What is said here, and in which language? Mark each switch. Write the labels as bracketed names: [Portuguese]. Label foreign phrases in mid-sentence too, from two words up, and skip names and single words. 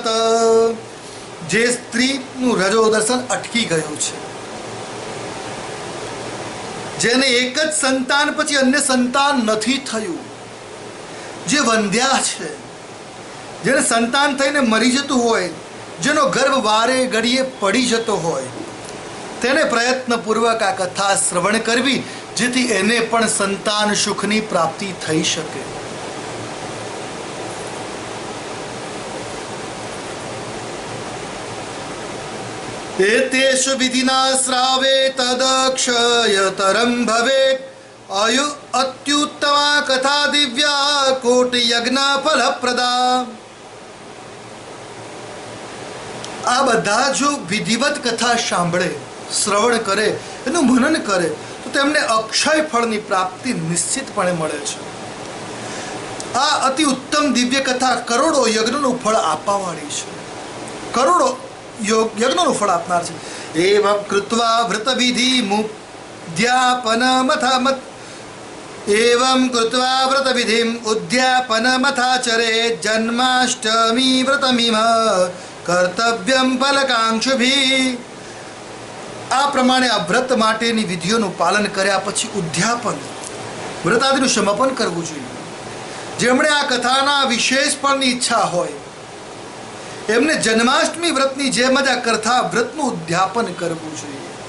[Gujarati] જે સ્ત્રીનું રજોદર્શન અટકી ગયું છે, જેને એક જ સંતાન પછી અન્ય સંતાન નથી થયું, જે વંધ્યા છે, જેને સંતાન થઈને મરી જતું હોય, જેનો ગર્ભ વારે ઘડીએ પડી જતો હોય, તેને પ્રયત્નપૂર્વક આ કથા શ્રવણ કરવી જેથી એને પણ સંતાન સુખની પ્રાપ્તિ થઈ શકે. [Sanskrit] एतेषु विधिना श्रावे तदक्षयतरं भवेत् अयु अत्युत्तमा कथा दिव्या कोटि यज्ञ फलप्रदा। [Gujarati] આ બધા જો વિધિવત કથા સાંભળે, શ્રવણ કરે, એનું મનન કરે તો તેમને અક્ષય ફળની પ્રાપ્તિ નિશ્ચિતપણે મળે છે. આ અતિ ઉત્તમ દિવ્ય કથા કરોડો યજ્ઞનું ફળ આપવાવાળી છે, કરોડો યજ્ઞનું ફળ આપનાર છે. [Sanskrit] એવં કૃત્વા વ્રત વિધિ મુદ્યાપનમથામત एवं कृत्वा व्रत विधिम उद्यापनमथाचरे जन्माष्टमी व्रतमिम कर्तव्यम फलकांक्षुभि. [Gujarati] આ પ્રમાણે આ વ્રત માટેની વિધિઓનું પાલન કર્યા પછી ઉદ્યાપન વ્રતાદિનું સમાપન કરવું જોઈએ. જેમણે આ કથાના વિશેષ ફળની ઈચ્છા હોય એમને જન્માષ્ટમી વ્રતની જેમ જ આ કથા વ્રતનું ઉદ્યાપન કરવું જોઈએ.